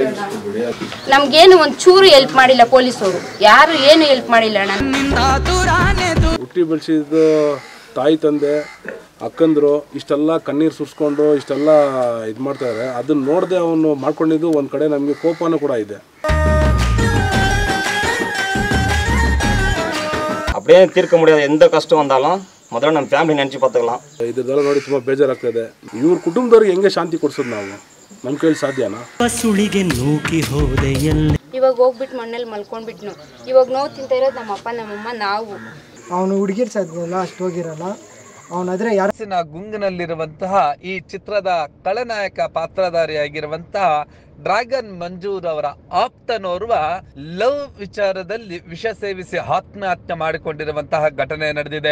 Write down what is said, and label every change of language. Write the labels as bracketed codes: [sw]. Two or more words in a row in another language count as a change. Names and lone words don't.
[kn] ನಮ್ಗೇನು ಒಂಚೂರು ಹೆಲ್ಪ್ ಮಾಡಿಲ್ಲ ಪೊಲೀಸರು, ಯಾರು ಏನು ಹೆಲ್ಪ್ ಮಾಡಿಲ್ಲ. ಹುಟ್ಟಿ ಬೆಳೆಸಿದ ತಾಯಿ ತಂದೆ ಅಕ್ಕಂದ್ರು ಇಷ್ಟೆಲ್ಲ ಕಣ್ಣೀರು ಸುರಿಸ್ಕೊಂಡು ಇಷ್ಟೆಲ್ಲ ಇದು ಮಾಡ್ತಾರೆ. ಅದನ್ನ ನೋಡದೆ ಅವನು ಮಾಡ್ಕೊಂಡಿದ್ದು ಒಂದು ಕಡೆ ನಮಗೆ ಕೋಪನೂ ಕೂಡ ಇದೆ. [ta] அப்படியே தீர்க்க முடியாத எந்த கஷ்டம் வந்தாலும் முதல்ல நம்ம ஃபேமிலி நினச்சி பார்த்துக்கலாம். [kn] ಇದೆಲ್ಲ ನೋಡಿ ತುಂಬ ಬೇಜಾರಾಗ್ತದೆ. ಇವ್ರ ಕುಟುಂಬದವ್ರಿಗೆ ಹೆಂಗೆ ಶಾಂತಿ ಕೊಡ್ಸೋದು ನಾವು? ನಮ್ಮ ಕೈಯಲ್ಲಿ ಸಾಧ್ಯನಾ? ಸುಳಿಗೆ ನೂಕಿ ಹೋದೆ ಎಲ್ಲ. ಇವಾಗ ಹೋಗ್ಬಿಟ್ಟು ಮಣ್ಣಲ್ಲಿ ಮಲ್ಕೊಂಡ್ಬಿಟ್ನು. ಇವಾಗ ನೋವು ತಿಂತ ಇರೋದು ನಮ್ಮಪ್ಪ ನಮ್ಮಮ್ಮ ನಾವು. ಅವನು ಹುಡುಗಿರ್ ಸಾಧ್ಯಲ್ಲ, ಅಷ್ಟು ಹೋಗಿರಲ್ಲ ಅವನಾದ್ರೆ. ಯಾರಸಿನ ಗುಂಗಿನಲ್ಲಿರುವಂತಹ ಈ ಚಿತ್ರದ ಖಳನಾಯಕ ಪಾತ್ರಧಾರಿಯಾಗಿರುವಂತಹ ಡ್ರ್ಯಾಗನ್ ಮಂಜೂರ್ ಅವರ ಆಪ್ತನೋರ್ವ ಲವ್ ವಿಚಾರದಲ್ಲಿ ವಿಷ ಸೇವಿಸಿ ಆತ್ಮಹತ್ಯೆ ಮಾಡಿಕೊಂಡಿರುವಂತಹ ಘಟನೆ ನಡೆದಿದೆ.